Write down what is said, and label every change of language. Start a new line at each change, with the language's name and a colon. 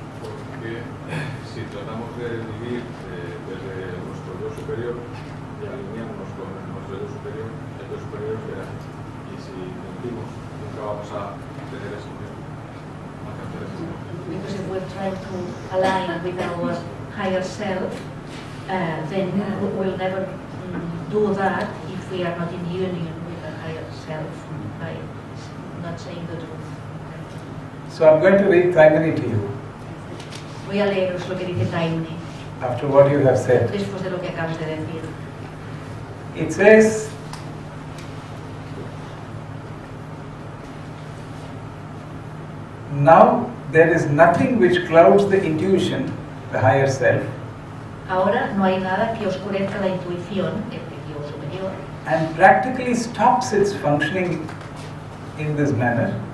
Spanish: Porque si tratamos de vivir desde nuestro yo superior y alinearnos con nuestro yo superior, el yo superior será. Y si mentimos, nunca vamos a tener eso mismo, alcanzar eso mismo.
English: Because if we're trying to align with our higher self, then we'll never do that if we are not in union with our higher self by not saying the truth. So I'm going to read primary to you
Spanish: Voy a leeros lo que dice Taimni,
English: after what you have said.
Spanish: después de lo que acabas de decir.
English: It says, now there is nothing which clouds the intuition, the higher self,
Spanish: Ahora no hay nada que oscurezca la intuición, el yo superior,
English: and practically stops its functioning in this manner,